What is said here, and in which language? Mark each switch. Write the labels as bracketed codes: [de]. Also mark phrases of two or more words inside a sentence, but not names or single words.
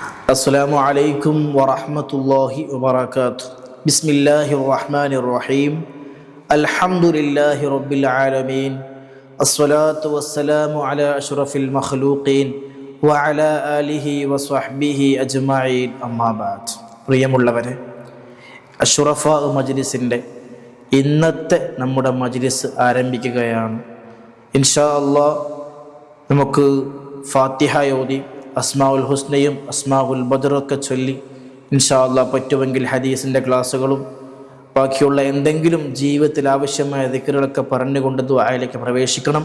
[ar] السلام عليكم ورحمة الله وبركاته. بسم الله الرحمن الرحيم. الحمد لله رب العالمين. الصلاة والسلام على أشرف المخلوقين وعلى آله وصحبه أجمعين. أما بعد. [ml] പ്രിയമുള്ളവരെ, അഷ്റഫ മജ്ലിസിൻ്റെ ഇന്നത്തെ നമ്മുടെ മജ്ലിസ് ആരംഭിക്കുകയാണ്. [ar] إن شاء الله [ml] നമുക്ക് ഫാത്തിഹ ഓതി അസ്മാഉൽ ഹുസ്നയും അസ്മാഉൽ ബദറൊക്കെ ചൊല്ലി [ar] إن شاء الله [ml] പറ്റുമെങ്കിൽ ഹദീസിൻ്റെ ക്ലാസ്സുകളും ബാക്കിയുള്ള എന്തെങ്കിലും ജീവിതത്തിൽ ആവശ്യമായ ദിക്റുകളൊക്കെ പറഞ്ഞുകൊണ്ട് ദുആയിലേക്ക് പ്രവേശിക്കണം.